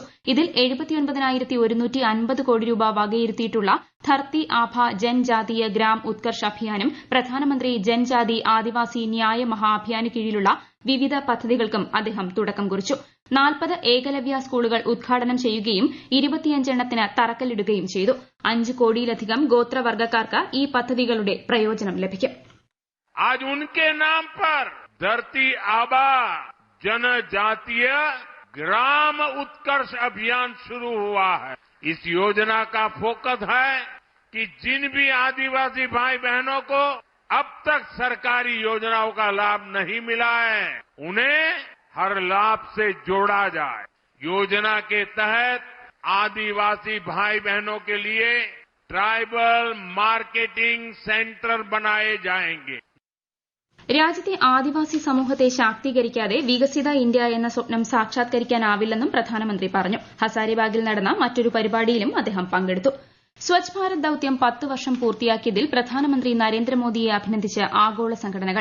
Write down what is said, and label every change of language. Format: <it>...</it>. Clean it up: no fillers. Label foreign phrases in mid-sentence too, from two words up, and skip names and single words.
<ml>ഇതിൽ 79,150 കോടി രൂപ വകയിരുത്തിയിട്ടുള്ള ധർത്തി ആഭ ജൻജാതീയ ഗ്രാം ഉത്കർഷ് അഭിയാനും പ്രധാനമന്ത്രി ജൻജാതി ആദിവാസി ന്യായ മഹാ അഭിയാന് കീഴിലുള്ള വിവിധ പദ്ധതികൾക്കും അദ്ദേഹം തുടക്കം കുറിച്ചു. 40 ഏകലവ്യ സ്കൂളുകൾ ഉദ്ഘാടനം ചെയ്യുകയും 25 എണ്ണത്തിന് തറക്കല്ലിടുകയും ചെയ്തു. 5 കോടിയിലധികം ഗോത്രവർഗ്ഗക്കാർക്ക് ഈ പദ്ധതികളുടെ പ്രയോജനം ലഭിക്കും.</ml> <hi>आज उनके नाम पर धरती आबा जनजातीय ग्राम उत्कर्ष अभियान शुरू हुआ है. इस योजना का फोकस है कि जिन भी आदिवासी भाई बहनों को अब तक सरकारी योजनाओं का लाभ नहीं मिला है, उन्हें हर लाभ से जोड़ा जाए. योजना के तहत आदिवासी भाई बहनों के लिए</hi> <en>tribal marketing centre</en> <hi>बनाए जाएंगे.</hi> <ml>രാജ്യത്തെ ആദിവാസി സമൂഹത്തെ ശാക്തീകരിക്കാതെ വികസിത ഇന്ത്യ എന്ന സ്വപ്നം സാക്ഷാത്കരിക്കാനാവില്ലെന്നും പ്രധാനമന്ത്രി പറഞ്ഞു. ഹസാരിബാഗിൽ നടന്ന മറ്റൊരു പരിപാടിയിലും അദ്ദേഹം പങ്കെടുത്തു. സ്വച്ഛ് ഭാരത് ദൌത്യം 10 വർഷം പൂർത്തിയാക്കിയതിൽ പ്രധാനമന്ത്രി നരേന്ദ്രമോദിയെ അഭിനന്ദിച്ച് ആഗോള സംഘടനകൾ.</ml>